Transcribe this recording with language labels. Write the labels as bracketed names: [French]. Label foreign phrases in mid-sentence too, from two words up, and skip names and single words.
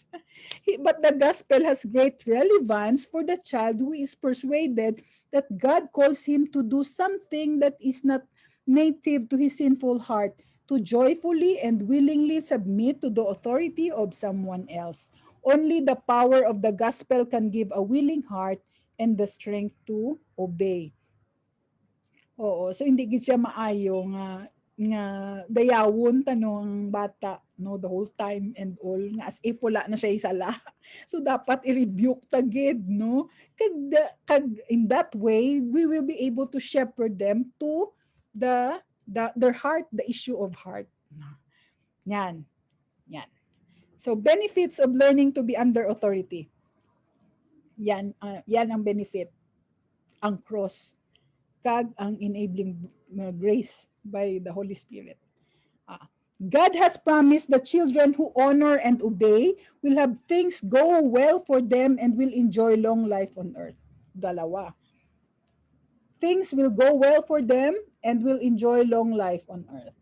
[English] But the gospel has great relevance for the child who is persuaded that God calls him to do something that is not native to his sinful heart, to joyfully and willingly submit to the authority of someone else. Only the power of the gospel can give a willing heart and the strength to obey. [Hiligaynon] Oo, so hindi gid siya maayo nga dayawon tanong bata no [English] the whole time and all [Hiligaynon] nga as if wala na siya isala. So dapat i-rebuke ta gid no. [English] Kag in that way we will be able to shepherd them to their heart, the issue of heart. Yan. Yan. So benefits of learning to be under authority. [Hiligaynon] Yan yan ang [English] benefit. Ang cross kag ang enabling grace by the Holy Spirit. God has promised the children who honor and obey will have things go well for them and will enjoy long life on earth. [Filipino] Dalawa. [English] Things will go well for them and will enjoy long life on earth.